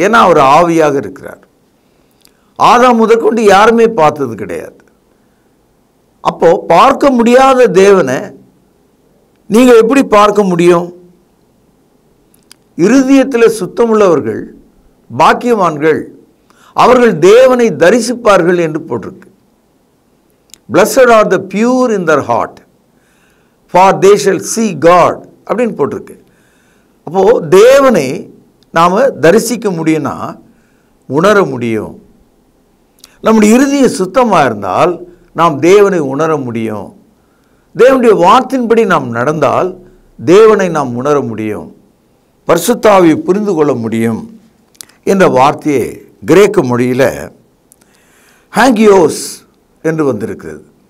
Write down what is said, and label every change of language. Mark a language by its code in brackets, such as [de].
[ta] ஏன்னா அவர் ஆவியாக இருக்கிறார். ஆதாம் முதற்கொண்டு யாருமே பார்த்தது கிடையாது. அப்போ பார்க்க முடியாத தேவனை நீங்கள் எப்படி பார்க்க முடியும்? இருதயத்தில் சுத்தமுள்ளவர்கள் பாக்கியவான்கள், அவர்கள் தேவனை தரிசிப்பார்கள் என்று போட்டிருக்கு. [en] Blessed are the pure in their heart, for they shall see God [ta] அப்படின்னு போட்டிருக்கு. அப்போது தேவனை நாம் தரிசிக்க முடியும்னா உணர முடியும். நம்முடைய இருதயம் சுத்தமாக இருந்தால் நாம் தேவனை உணர முடியும். தேவனுடைய வார்த்தையின்படி நாம் நடந்தால் தேவனை நாம் உணர முடியும், பரிசுத்த ஆவியை புரிந்து கொள்ள முடியும் என்ற வார்த்தையை கிரேக்க மொழியில் ஹாகியோஸ் என்று வந்திருக்கிறது.